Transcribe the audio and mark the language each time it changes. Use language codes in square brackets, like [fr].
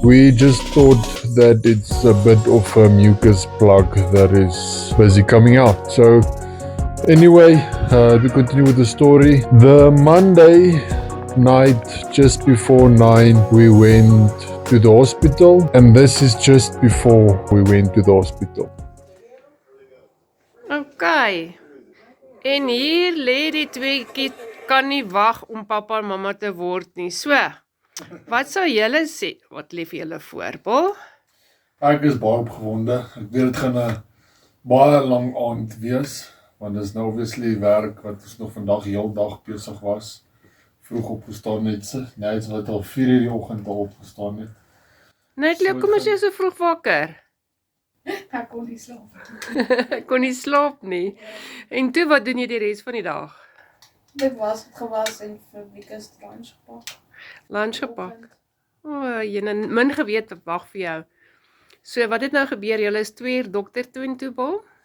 [en] We just thought that it's a bit of a mucus plug that is busy coming out. So anyway, we continue with the story. The Monday night, just before 9, we went to the hospital, and this is just before we went to the hospital. Okay. [af] En hier lê die tweeetjie kan nie wag om pappa en mamma te word nie. So, wat sou julle sê? Wat lê vir julle voor, Paul? Ek is baie opgewonde. Ek weet dit gaan 'n baie lang aand wees, want dit is nou obviously werk wat ons nog vandag heel dag besig was. Vroeg opgestaan het. Nee, het is al 4 uur die oggend al opgestaan het. Net leuk, kom as jy so vroeg wakker. Ek kon nie slaap. Ek kon nie slaap nie. En toe, wat doen jy die res van die dag? Dit was het gewas en vir Wikus lunch gepak. Lunch gepak. O, jy het min geweet wat wag vir jou. So, wat het nou gebeur? Julle is 2 uur dokter toe en toe, Paul?